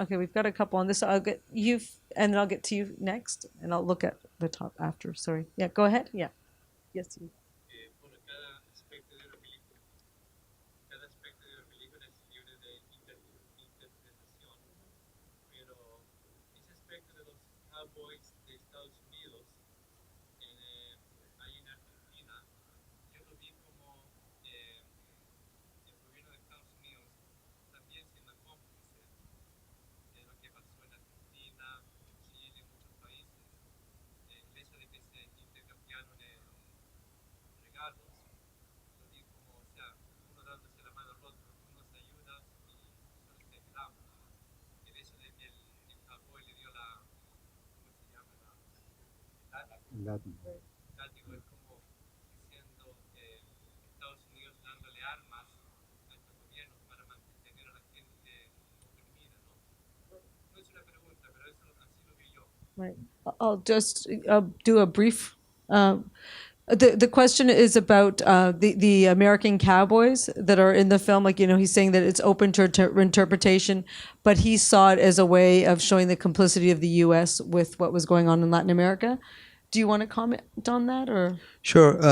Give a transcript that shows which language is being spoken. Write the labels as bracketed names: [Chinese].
[English] Okay, we've got a couple on this. So I'll get you, and then I'll get to you next, and I'll look at the top after. Sorry. Yeah, go ahead. Yeah. Yes. You. [Spanish] Bueno, cada aspecto de una película es libre de interpretación, pero ese aspecto de los cowboys de Estados Unidos, ahí en Argentina, yo lo vi como el gobierno de Estados Unidos también siendo cómplice de lo que pasó en Argentina, en Chile, en muchos países. El hecho de que se intercambiaron regalos, lo vi como, o sea, uno dándose la mano al otro, uno se ayuda y solo se ayudamos. El hecho de que el cowboy le dio ¿cómo se llama? Látigo. Látigo es como diciendo Estados Unidos dándole armas a estos gobiernos para mantener a la gente oprimida, ¿no? No es una pregunta, pero eso así lo vi yo. [English] Right. I'll just do a brief. The question is about the American cowboys that are in the film. Like, he's saying that it's open to interpretation, but he saw it as a way of showing the complicity of the U.S. with what was going on in Latin America. Do you want to comment on that, or? Sure.